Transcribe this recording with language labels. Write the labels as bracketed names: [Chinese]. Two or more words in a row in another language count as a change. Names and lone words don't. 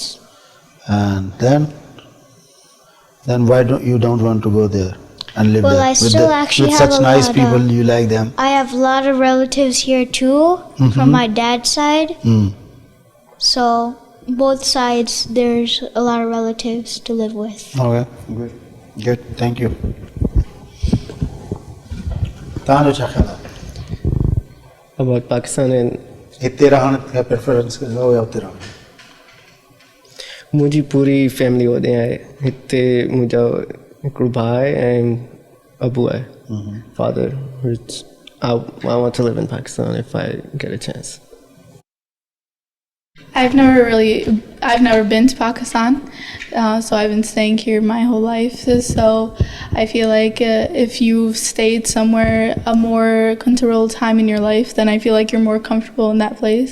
[English] And then why don't want to go there and live Well, there? I still actually with have such a nice lot people, of- you like them. I have a lot of relatives here too, from my dad's side. So both sides, there's a lot of relatives to live with. Okay, good. Thank you. [Sindhi] तव्हांजो छा ख़्यालु आहे? [English] About Pakistan and [Sindhi] हिते रहण जा प्रेफरेंस कयो या हुते रहण? मुंहिंजी पूरी फैमिली होॾे आहे हिते मुंहिंजा हिकिड़ो भाउ आहे ऐं अबू आहे father. [English] I want to live in Pakistan if I get a chance. I've never been to Pakistan, so I've been staying here my whole life. So I feel like if you've stayed somewhere a more controlled time in your life, then I feel like you're more comfortable in that place.